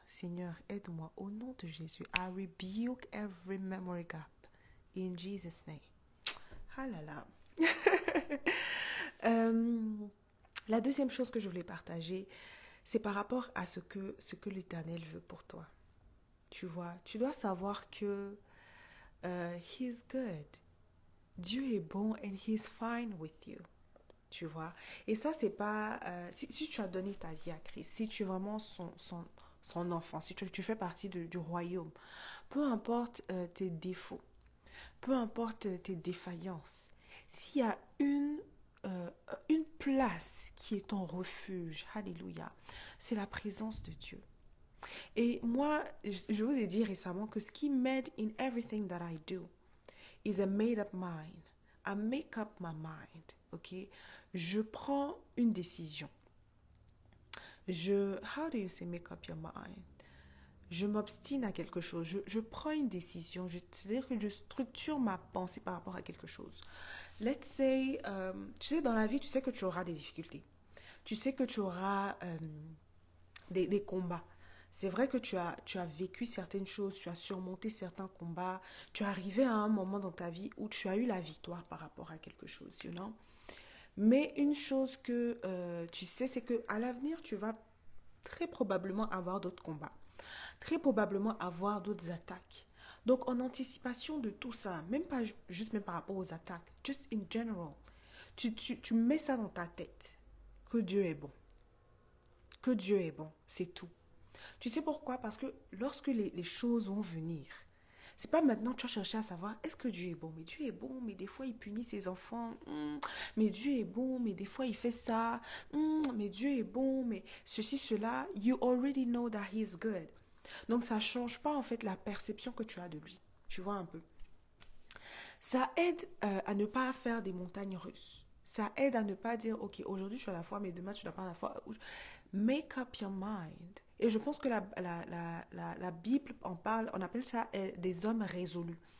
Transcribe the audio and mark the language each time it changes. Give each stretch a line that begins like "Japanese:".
French: Seigneur, aide-moi au nom de Jésus.
English: I rebuke every memory gap in Jesus' name. Ah là là.
French: La deuxième chose que je voulais partager, c'est par rapport à ce que l'Éternel veut pour toi. Tu vois, tu dois savoir que He is good.
English: Dieu est bon and He is fine with you.
French: Tu vois. Et ça, c'est pas... si tu as donné ta vie à Christ, si tu es vraiment son enfant, si tu fais partie du royaume, peu importe tes défauts, peu importe tes défaillances, s'il y a une place qui est ton refuge, alléluia, c'est la présence de Dieu. Et moi, je vous ai dit récemment que ce qui m'aide in everything that I do is a made up mind.
English: I make up my mind, ok? Je prends une décision. How do you say make up your mind?
French: Je m'obstine à quelque chose. Je prends une décision. C'est-à-dire que je structure ma pensée par rapport à quelque chose. Let's say, tu sais, dans la vie, tu sais que tu auras des difficultés. Tu sais que tu auras des combats. C'est vrai que tu as vécu certaines choses, tu as surmonté certains combats, tu es arrivé à un moment dans ta vie où tu as eu la victoire par rapport à quelque chose, you know? Mais une chose que tu sais, c'est qu'à l'avenir, tu vas très probablement avoir d'autres combats, très probablement avoir d'autres attaques. Donc, en anticipation de tout ça, même pas juste même par rapport aux attaques, just in general, tu mets ça dans ta tête, que Dieu est bon. Que Dieu est bon, c'est tout. Tu sais pourquoi? Parce que lorsque les choses vont venir, c'est pas maintenant que tu vas chercher à savoir est-ce que Dieu est bon. Mais Dieu est bon, mais des fois il punit ses enfants. Mais Dieu est bon, mais des fois il fait ça. Mais Dieu est bon, mais ceci, cela.
English: You already know that he is good.
French: Donc ça change pas en fait la perception que tu as de lui. Tu vois un peu. Ça aide à ne pas faire des montagnes russes. Ça aide à ne pas dire, ok, aujourd'hui je suis à la foi, mais demain tu n'as pas à la foi. Make up your mind. Et je pense que la Bible en parle, on appelle ça des hommes résolus.